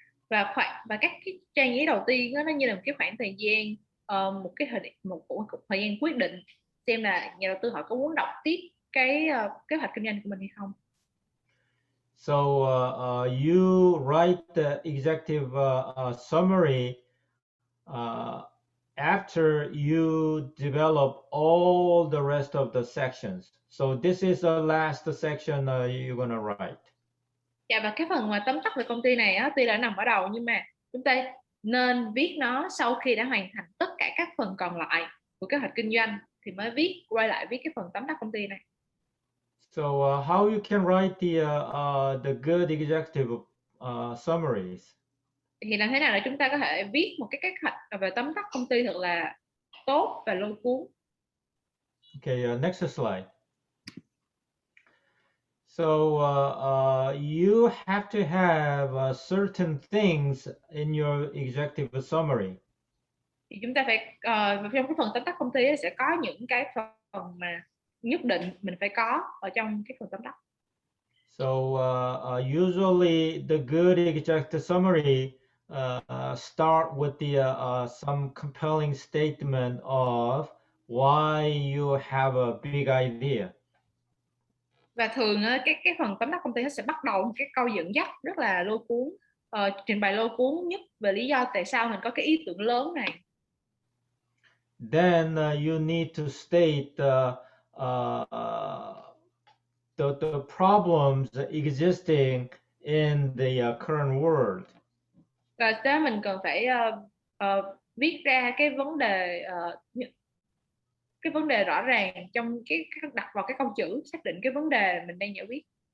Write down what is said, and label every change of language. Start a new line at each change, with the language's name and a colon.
Vietnamese: Và các cái trang giấy đầu tiên đó, nó như là một cái khoảng thời gian, một thời gian quyết định xem là nhà đầu tư họ có muốn đọc tiếp cái kế hoạch kinh doanh của mình hay không.
English: So you write the executive summary after you develop all the rest of the sections. So this is the last section you're gonna write.
Vietnamese: Dạ, và cái phần mà tóm tắt về công ty này á, tuy đã nằm ở đầu nhưng mà chúng ta nên viết nó sau khi đã hoàn thành tất cả các phần còn lại của kế hoạch kinh doanh thì mới quay lại viết cái phần tóm tắt công ty này.
English: So how you can write the good executive summaries?
Vietnamese: Thì làm thế nào để chúng ta có thể viết một cái kế hoạch về tóm tắt công ty thật là tốt và lôi cuốn?
English: Okay, next slide. So you have to have certain things in your executive summary.
Vietnamese: Thì chúng ta phải trong cái phần tóm tắt công ty sẽ có những cái phần mà nhất định mình phải có ở trong cái phần tóm tắt.
English: So usually the good executive summary start with the some compelling statement of why you have a big idea.
Vietnamese: Và thường cái phần tóm tắt công ty nó sẽ bắt đầu một cái câu dẫn dắt rất là lôi cuốn, trình bày lôi cuốn nhất về lý do tại sao mình có cái ý tưởng lớn này.
English: Then you need to state the problems existing in the current world.
Vietnamese: Và đó mình cần phải viết ra cái vấn đề rõ ràng trong đặt vào cái câu chữ xác định cái vấn đề mình đang giải quyết.